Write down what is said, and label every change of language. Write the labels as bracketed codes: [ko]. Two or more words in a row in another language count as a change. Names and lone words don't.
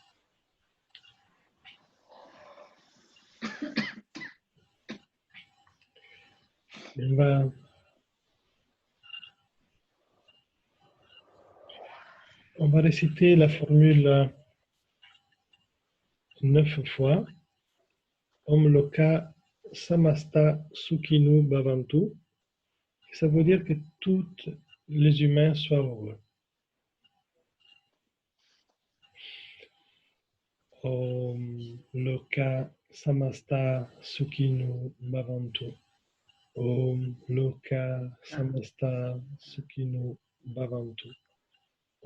[fr] Et on va réciter la formule 9 fois. [sa] Om Loka Samasta Sukhinu Bhavantu. [fr] Ça veut dire que tous les humains soient heureux. [sa] Om Loka Samasta Sukhinu Bhavantu. Om Loka Samasta Sukhinu Bhavantu.